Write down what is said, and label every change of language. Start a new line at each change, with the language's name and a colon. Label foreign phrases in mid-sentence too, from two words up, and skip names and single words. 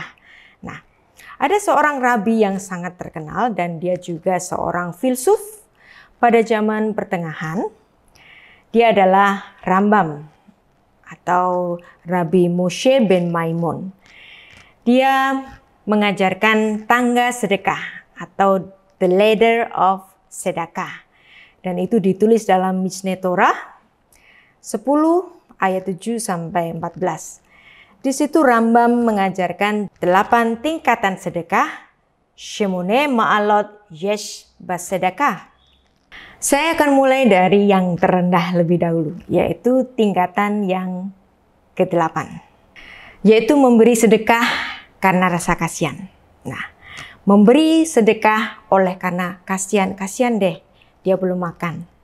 Indonesian: Nah, ada seorang rabi yang sangat terkenal dan dia juga seorang filsuf pada zaman pertengahan. Dia adalah Rambam atau Rabbi Moshe ben Maimon. Dia mengajarkan tangga sedekah atau
English: the ladder of
Indonesian: sedekah. Dan itu ditulis dalam Mishneh Torah 10 ayat 7 sampai 14. Di situ Rambam mengajarkan 8 tingkatan sedekah,
Hebrew: שמונה מעלות יש בצדקה.
Indonesian: Saya akan mulai dari yang terendah lebih dahulu, yaitu tingkatan yang ke-8, yaitu memberi sedekah karena rasa kasihan. Nah, memberi sedekah oleh karena kasihan deh, dia belum makan.